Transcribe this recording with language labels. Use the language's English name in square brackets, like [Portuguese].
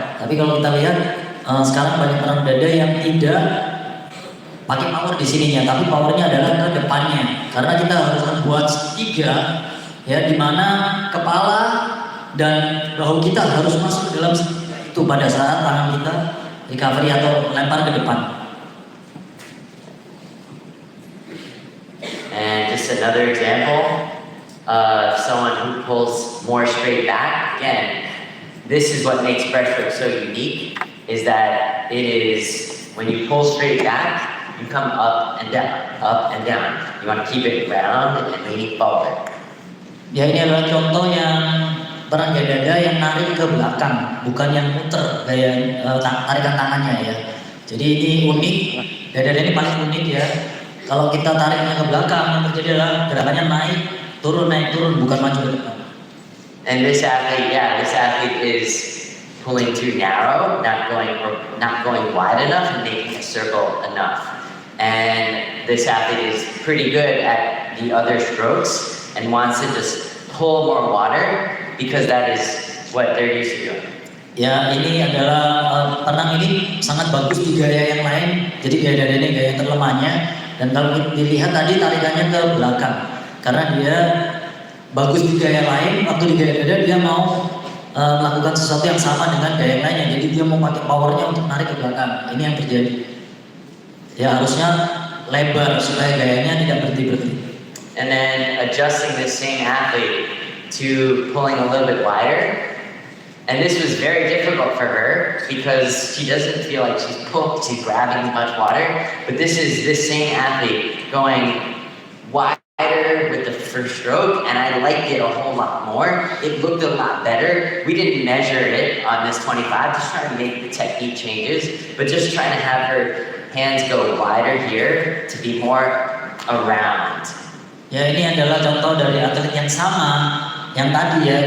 [Indonesian] Tapi kalau kita lihat sekarang banyak orang dada yang tidak pakai power di sininya, tapi powernya adalah ke depannya. Karena kita harus membuat segitiga, ya, di mana kepala dan bahu kita harus masuk ke dalam segitiga itu pada saat tangan kita recovery atau lempar ke depan. [English] just another example of someone who pulls more straight back. Again, this is what makes breaststroke so unique, is that it is, when you pull straight back, you come up and down, up and down. You want to keep it round and leaning forward. [Indonesian] Ya ini adalah contoh yang peran gaya dada yang narik ke belakang, bukan yang muter gaya tarikan tangannya ya. Jadi ini unik, gaya dada ini paling unik ya. Kalau kita tariknya ke belakang, yang terjadi adalah gerakannya naik turun, bukan maju ke depan. [English] And this athlete is pulling too narrow, not going wide enough and making a circle enough. And this athlete is pretty good at the other strokes and wants to just pull more water because that is what they're used to doing. [Indonesian] Ya ini adalah tenang ini sangat bagus di gaya yang lain. Jadi gaya dada ini gaya terlemahnya. Dan kalau dilihat tadi tarikannya ke belakang, karena dia bagus di gaya lain. Waktu di gaya dada dia mau melakukan sesuatu yang sama dengan gaya yang lainnya. Jadi dia mau pakai powernya untuk narik ke belakang. Ini yang terjadi. Ya harusnya lebar supaya gayanya tidak berhenti. [English] And then adjusting this same athlete to pulling a little bit wider. And this was very difficult for her because she doesn't feel like she's grabbing much water. But this is this same athlete going wider with the first stroke, and I liked it a whole lot more. It looked a lot better. We didn't measure it on this 25, just trying to make the technique changes, but just trying to have her hands go wider here to be more around. [Indonesian] Ya ini adalah contoh dari atlet yang sama yang tadi ya.